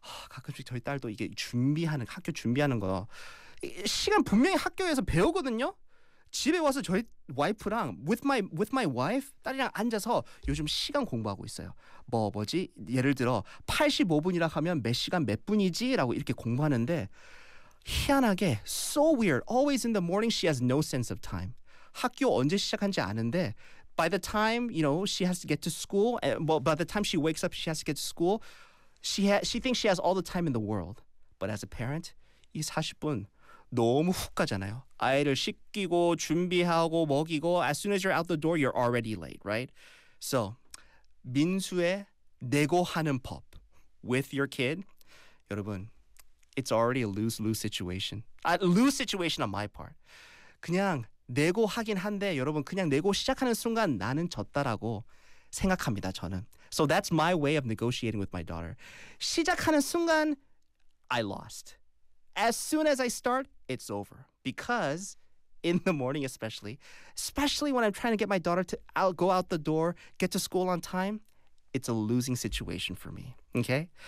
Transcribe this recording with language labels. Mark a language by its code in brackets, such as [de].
[ko] 가끔씩 저희 딸도 이게 준비하는 학교 준비하는 거 시간 분명히 학교에서 배우거든요. 집에 와서 저희 와이프랑 [en] with my wife [ko] 딸이랑 앉아서 요즘 시간 공부하고 있어요. 뭐 뭐지? 예를 들어 85분이라 하면 몇 시간 몇 분이지라고 이렇게 공부하는데 희한하게 [en] so weird. Always in the morning she has no sense of time. [ko] 학교 언제 시작한지 아는데 [en] by the time, you know, she has to get to school well, by the time she wakes up she has to get to school. She thinks she has all the time in the world. But as a parent, [ko] 이 40분 너무 훅 가잖아요. 아이를 씻기고 준비하고 먹이고 [en] as soon as you're out the door, you're already late, right? So, [ko] 민수의 내고하는 법 [en] with your kid. 여러분, it's already a lose-lose situation. A lose situation on my part. [ko] 그냥 내고하긴 한데 여러분, 그냥 내고 시작하는 순간 나는 졌다라고 생각합니다, 저는. [en] So that's my way of negotiating with my daughter. [ko] 시작하는 순간, [en] I lost. As soon as I start, it's over. Because in the morning especially when I'm trying to get my daughter to go out the door, get to school on time, it's a losing situation for me, okay?